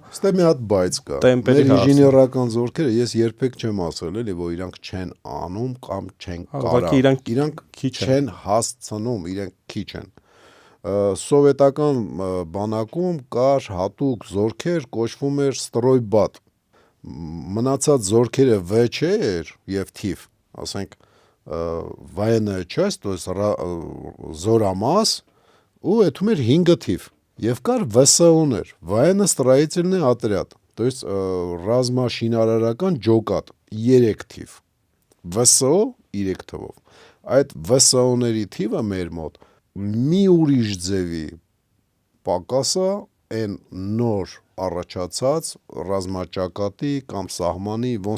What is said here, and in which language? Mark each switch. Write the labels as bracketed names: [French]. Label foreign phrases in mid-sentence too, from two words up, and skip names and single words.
[Armenian] Ստե մի հատ բայց կա։ Մեր ինժեներական զորքերը ես երբեք չեմ ասել, էլի, որ իրանք չեն անում կամ չեն կարող։ Իրանք չեն հասցնում, իրենք քիչ են։ Սովետական բանակում կար հատուկ զորքեր, կոչվում էր ստրոյբատ։ Մնացած զորքերը ՎՉ էր եւ թիվ, ասենք [Russian] военная часть, то есть [Armenian] զորամաս, ու այդում էր 5 թիվ, եւ կար ՎՍՕ-ներ, [Russian] военно-строительный отряд, то есть [Armenian] ռազմաշինարարական ջոկատ 3 թիվ, ՎՍՕ 3 թվով, այդ ՎՍՕ-ների թիվը մեր մոտ մի ուրիշ ձևի պակասա այն նոր առաջացած ռազմաճակատի կամ սահմանի ոնց